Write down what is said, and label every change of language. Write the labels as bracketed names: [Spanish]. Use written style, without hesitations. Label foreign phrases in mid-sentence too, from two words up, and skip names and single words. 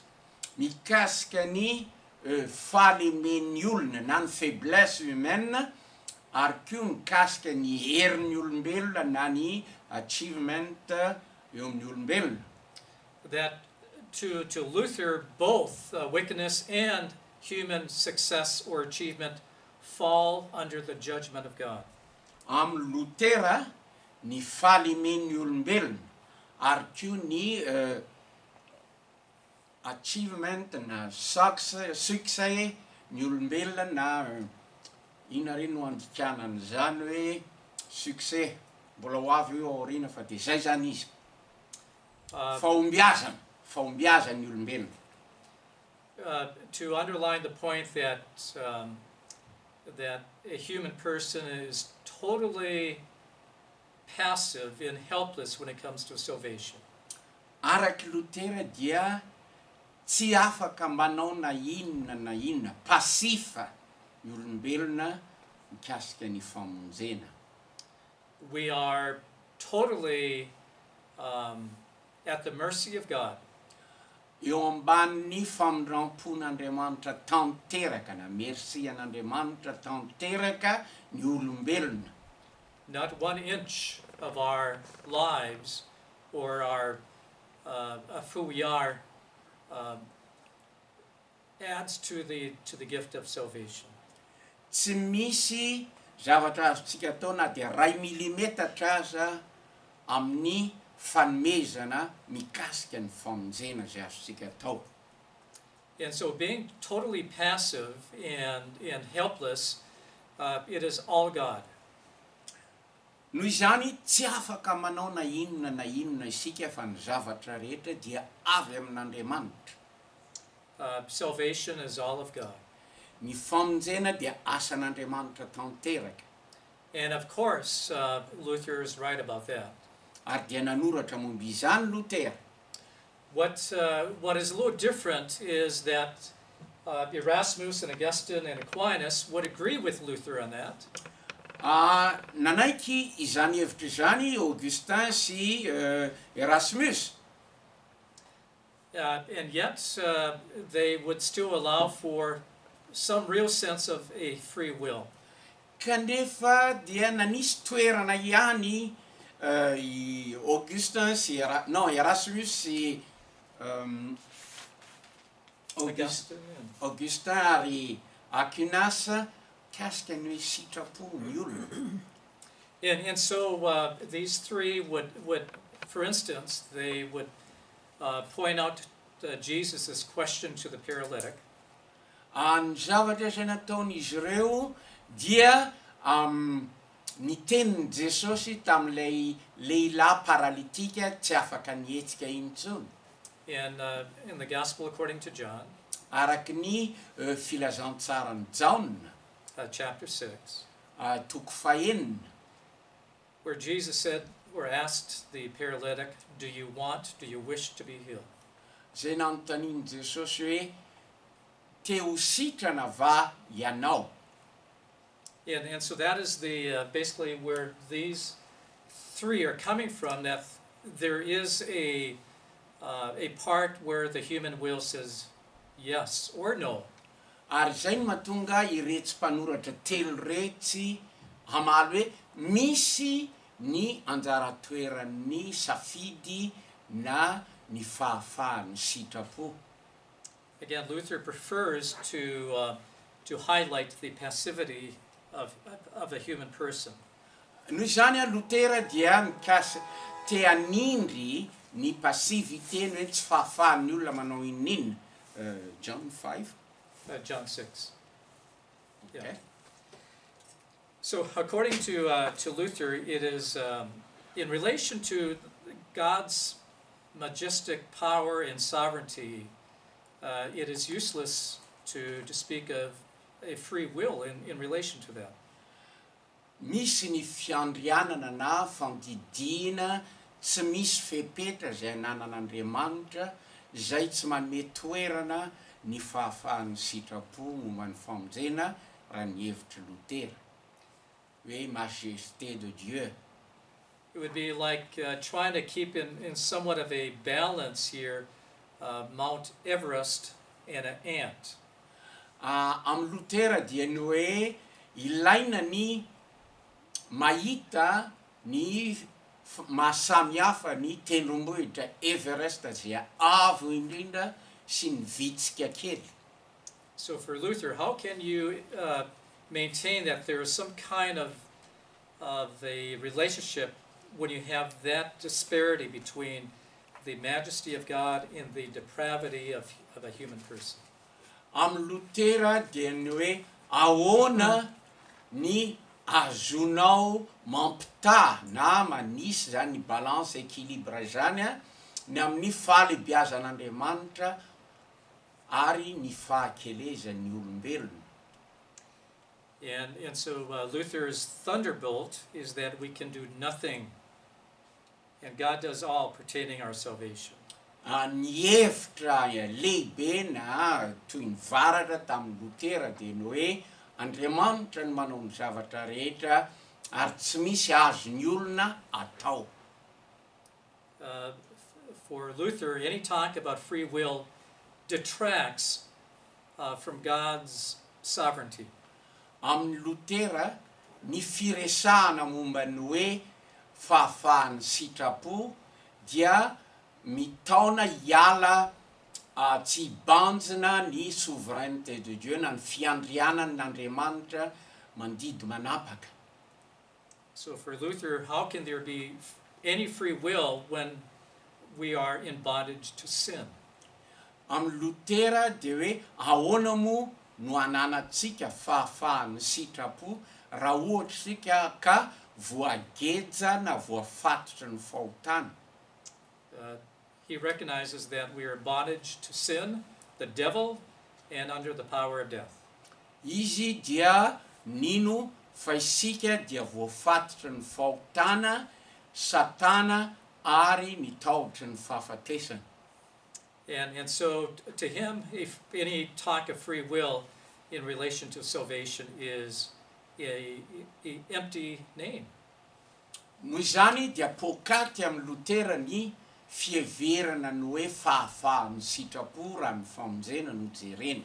[Malagasy] Mikasika ny falemen'ny olona na ny [French] faiblesse humaine, [Malagasy] ary koa mikasika ny herin'ny olombelona na ny achievement eo amin'ny olombelona. [English] That to Luther, both wickedness and human success or achievement fall under the judgment of God. [Malagasy] Amin'ny Lutera, ny falemen'ny olombelona ary ko ny achievement na succès ny olombelona na ina reny no andrikanany zany hoe succès mbola ho avy io aorina fa de zay zany izy fahombiazany olombelona. [English] To underline the point that that a human person is totally passive and helpless when it comes to salvation. [Malagasy] Araky Lutera dia tsy afaka manao na inona pasifa ny olombelona mikasika ny famonjena. [English] We are totally at the mercy of God. [Malagasy] Eo ambanin'ny famondram-pon'Andriamanitra tanteraka na merci an'Andriamanitra tanteraka ny olombelona. [English] Not 1 inch of our lives or our of who we are adds to the gift of salvation. [Malagasy] Tsy misy zavatra azontsika atao na dia 1 milimetatra aza amin'ny fanomezana mikasika ny famonjena zay azontsika atao. [English] And so being totally passive and helpless, it is all God. [Malagasy] Noho izany tsy afaka manao na inona isika fa ny zavatra rehetra dia avy amin'Andriamanitra. [English] Salvation is all of God. [Malagasy] Ny famonjena dia asan'Andriamanitra tanteraka. [English] And of course, Luther is right about that. [Malagasy] Ary dia nanoratra momba izany Lutera. [English] What is a little different is that Erasmus and Augustine and Aquinas would agree with Luther on that. [Malagasy] Nanaiky izany hevitra izany Augustin sy Erasmus. [English] And yet they would still allow for some real sense of a free will. [Malagasy] Kanefa dia nanisy toerana ihany i Augustin sy Erasmus sy Augustin ary Aquinas kasika ny hoe sitrapo ny olona. [English] And so these three would, for instance, they would point out Jesus' question to the paralytic. [Malagasy] Ny zavatra izay nataon'izy ireo dia nitenin'i Jesosy tamin'ilay lehilahy paralitika tsy afaka nihetsika intsony. [English] In the Gospel according to John, [Malagasy] araky ny filazantsarany Jaona, [English] chapter 6, [Malagasy] toko fahenina, [English] where Jesus said, or asked the paralytic, do you wish to be healed? [Malagasy] Zay nanontaniany Jesosy hoe te ho sitrana va ianao? [English] And so that is basically where these three are coming from, that there is a part where the human will says yes or no. [Malagasy] Ary zay no mahatonga iretsy mpanoratra telo retsy hamaly hoe misy ny anjara toeran'ny safidy na ny fahafahan'ny sitrapo. [English] Again, Luther prefers to highlight the passivity of a human person. [Malagasy] Noho izany Lutera dia mikasy te hanindry ny passivité hoe tsy fahafahan'ny olona manao inina. [English] John 5. John 6. Okay. Yeah. So according to Luther, it is in relation to God's majestic power and sovereignty, it is useless to speak of a free will in relation to that. [Malagasy] Misy ny fiandrianana na fandidina tsy misy fepetra zay ananan'Andriamanitra zay tsy manome toerana ny fahafahan'ny sitrapo momba ny famonjena raha ny hevitry Lutera hoe [French] majesté de Dieu. [English] It would be like trying to keep in somewhat of a balance here Mount Everest and an ant. [Malagasy] Am Lutera dia ny hoe ilaina ny mahita ny mahasamihafa ny tendrombohitra Everest zay avo indrindra sy ny vitsika kely. [English] So for Luther, how can you maintain that there is some kind of a relationship when you have that disparity between the majesty of God and the depravity of a human person. [Malagasy] Amin'ny Lutera dia ny hoe ahoana ny azonao mampitaha na manisy zany ny [French] balance équilibre [Malagasy] zany a ny amin'ny fahalebiazan'Andriamanitra ary ny fahakelezan'ny olombelona. [English] And so Luther's thunderbolt is that we can do nothing, and God does all pertaining our salvation. [Malagasy] Ny hevitra lehibe na toy ny varatra tamin'ny Lutera dia ny hoe Andriamanitra ny manao ny zavatra rehetra ary tsy misy azon'ny olona atao. [English] For Luther, any talk about free will detracts from God's sovereignty. [Malagasy] Amin'ny Lutera, ny firesahana momba ny hoe fahafahan'ny sitrapo dia mitaona hiala tsy hibanjina ny [French] souveraineté de Dieu [Malagasy] na ny fiandrianan'Andriamanitra mandidy manapaka. [English] So for Luther, how can there be any free will when we are in bondage to sin? [Malagasy] Amin'ny Lutera dia hoe ahoana moa no ananantsika fahafahan'ny sitrapo raha ohatra sika ka voageja na voafatotra ny fahotana. [English] He recognizes that we are in bondage to sin, the devil, and under the power of death. [Malagasy] Izy dia nino fa isika dia voafatotra ny fahotana, satana ary ny taotry ny fahafatesana. [English] And so to him, if any talk of free will in relation to salvation is a empty name. [Malagasy] Noho izany dia pokaty amin'ny Lutera ny fieverana ny hoe fahafahan'ny sitrapo raha ny famonjena no jerena.